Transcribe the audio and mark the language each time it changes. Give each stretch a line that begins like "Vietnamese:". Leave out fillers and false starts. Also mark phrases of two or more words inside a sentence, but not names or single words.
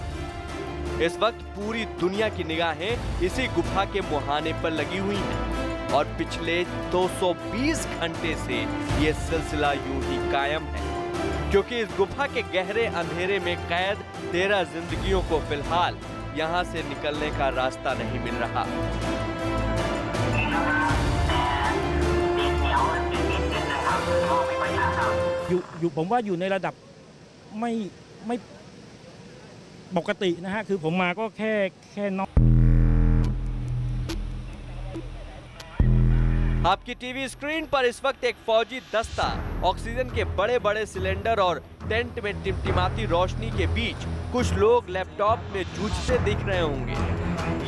Hindi: इस वक्त पूरी दुनिया की निगाहें इसी गुफा के मुहाने पर लगी हुई हैं और पिछले 220 घंटे से ये सिलसिला यूं ही कायम है, क्योंकि इस गुफा के गहरे अंधेरे में कैद 13 जिंदगियों को फिलहाल यहाँ से निकलने का रास्ता नहीं मिल रहा।
Thai: อยู่ผมว่าอยู่ในระดับไม่ปกตินะฮะคือผมมาก็แค่นอน
Hindi: आपकी
English: TV screen
Hindi: पर इस वक्त एक फौजी दस्ता ऑक्सीजन के बड़े बड़े सिलेंडर और टेंट में टिमटिमाती रोशनी के बीच कुछ लोग लैपटॉप में जूझते दिख रहे होंगे।